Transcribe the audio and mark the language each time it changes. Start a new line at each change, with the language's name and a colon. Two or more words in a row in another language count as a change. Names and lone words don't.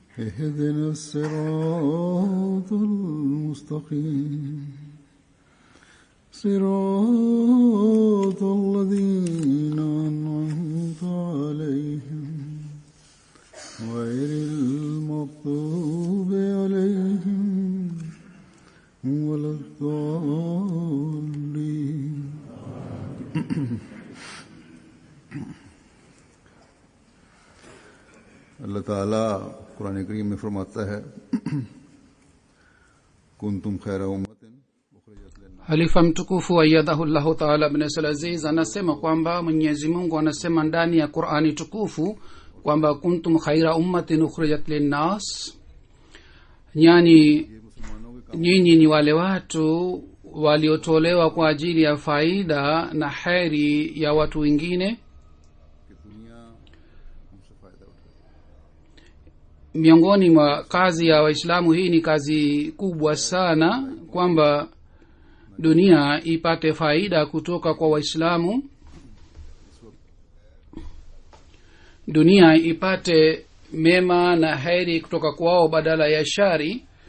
Arabic: اهدنا الصراط المستقيم صراط الذين أنعمت عليهم غير المغضوب عليهم ولا الضالين.
Urdu: اللہ تعالیٰ قرآن کریم میں فرماتا ہے
Arabic: كنتم خير أمة أخرجت للناس.
Swahili: Halifa mtukufu
Arabic: أيده الله تعالى
Swahili: ibn Salaziz anasema kwamba Mwenyezi Mungu anasema ndani ya Qur'ani tukufu kwamba
Arabic: كنتم خير أمة أخرجت للناس,
Swahili: yani nyinyi ni wale watu waliotolewa kwa ajili ya faida na heri ya watu wengine. Miongoni mwa kazi ya Waislamu hii ni kazi kubwa sana, kwamba dunia ipate faida kutoka kwa Waislamu, dunia ipate mema na heri kutoka kwao badala ya shari.